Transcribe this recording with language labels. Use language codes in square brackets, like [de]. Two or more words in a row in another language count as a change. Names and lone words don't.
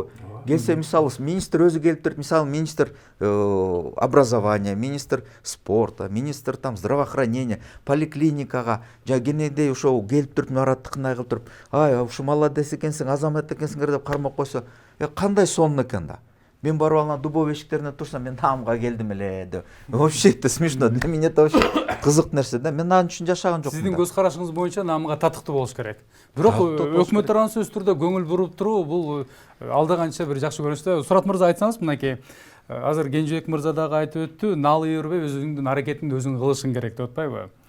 [ky] Келсе мисалы министр өзү келип туруп, мисалы [ru] министр образования, министр спорта, министр там здравоохранения, [ky] поликлиникага жа кенедей ошо келип туруп Мараттыкындай кылып туруп, ай ушу молодец экенсиң, азамат экенсиңер деп кармап койсо, кандай сонун экен да. Мен барып анан дубов эшиктерине турсам, мен таамга келдим эле деп. [ru] Вообще это смешно. Для меня это вообще [ky] кызык нерсе да. Мен анын үчүн жашаган жокмун. Сиздин көз карашыңыз боюнча наамга татыктуу болуш керек. Бирок өкмөт тарабынан сөзсүз түрдө көңүл буруп туруу бул алда канча бир жакшы көрүнүш да. Сурат мырза айтсаңыз, мынакей азыр Кенжебек мырза дагы айтып өттү, наалы бербей өзүңдүн аракетиңди өзүң кылышың керек деп атпайбы?